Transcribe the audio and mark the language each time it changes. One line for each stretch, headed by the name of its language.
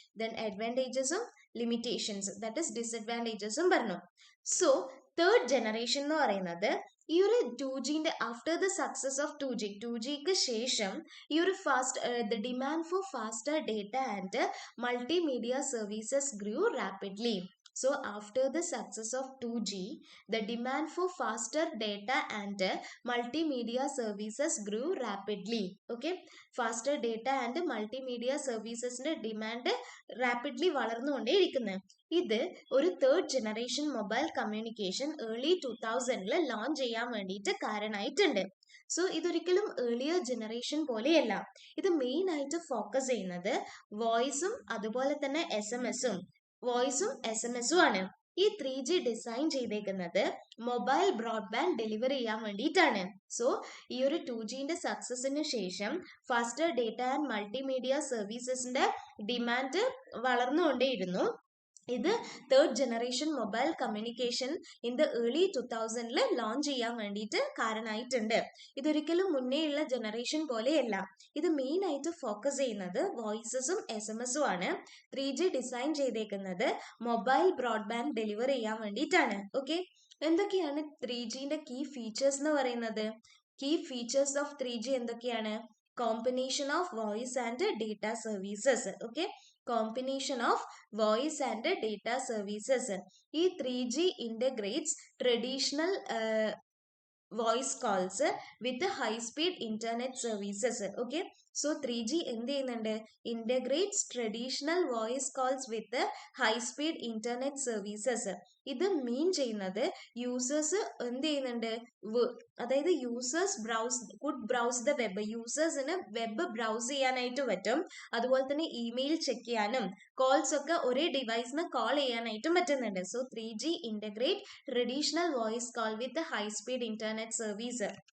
English: then അഡ്വാൻറ്റേജസും limitations that is ഡിസഡ്വാൻറ്റേജസും
Malayalam: പറഞ്ഞു.
English: So third generation എന്ന് പറയുന്നത് ഈ ഒരു 2Gന്റെ ആഫ്റ്റർ ദ സക്സസ് ഓഫ് 2Gക്ക് ശേഷം ഈ ഒരു the demand for faster data and multimedia services grew rapidly. So after the success of 2G, the demand for faster data and multimedia services grew rapidly. Okay, faster data and multimedia services demand rapidly
Malayalam: വളർന്നുകൊണ്ടേയിരിക്കുന്നു. ഇത് ഒരു third generation mobile communication early 2000 launch ചെയ്യാൻ വേണ്ടിയിട്ട് കാരണമായിട്ടുണ്ട്. So ഇതൊരിക്കലും earlier generation പോലെയല്ല. ഇത് main ആയിട്ട് focus ചെയ്യുന്നത് വോയിസും അതുപോലെ തന്നെ വോയിസും SMS-ഉം ആണ്. ഈ 3G ഡിസൈൻ ചെയ്തേക്കുന്നത് മൊബൈൽ ബ്രോഡ്ബാൻഡ് ഡെലിവറി ചെയ്യാൻ വേണ്ടിയിട്ടാണ്. സോ ഈ ഒരു 2Gന്റെ സക്സസിന് ശേഷം faster data and multimedia സർവീസസിന്റെ demand വളർന്നുകൊണ്ടേയിരുന്നു. ഇത് third generation mobile communication in the early 2000 launch ചെയ്യാൻ വേണ്ടിയിട്ട് കാരണമായിട്ടുണ്ട്. ഇതൊരിക്കലും മുന്നേയുള്ള ജനറേഷൻ പോലെയല്ല. ഇത് മെയിൻ ആയിട്ട് ഫോക്കസ് ചെയ്യുന്നത് വോയിസസും SMS-ഉം ആണ്. 3G ഡിസൈൻ ചെയ്തേക്കുന്നത് മൊബൈൽ ബ്രോഡ്ബാൻഡ് ഡെലിവർ ചെയ്യാൻ വേണ്ടിയിട്ടാണ്. ഓക്കെ, എന്തൊക്കെയാണ് 3Gന്റെ കീ ഫീച്ചേഴ്സ് എന്ന് പറയുന്നത്?
English: key features of 3G
Malayalam: എന്തൊക്കെയാണ്?
English: Combination of voice and data services. Okay, combination of voice and data services. ഈ 3G integrates traditional voice calls with high speed internet services. Okay, so
Malayalam: 3G എന്ത് ചെയ്യുന്നുണ്ട്?
English: Integrates traditional voice calls with high speed internet services.
Malayalam: ഇത് മീൻ ചെയ്യുന്നത് users എന്ത് ചെയ്യുന്നുണ്ട്, അതായത് users browse the web, യൂസേഴ്സിന് web browse ചെയ്യാനായിട്ട് പറ്റും. അതുപോലെ തന്നെ ഇമെയിൽ ചെക്ക് ചെയ്യാനും കോൾസ് ഒക്കെ ഒരേ ഡിവൈസിന് കോൾ ചെയ്യാനായിട്ടും പറ്റുന്നുണ്ട്.
English: So 3G integrate traditional voice call with high speed internet service.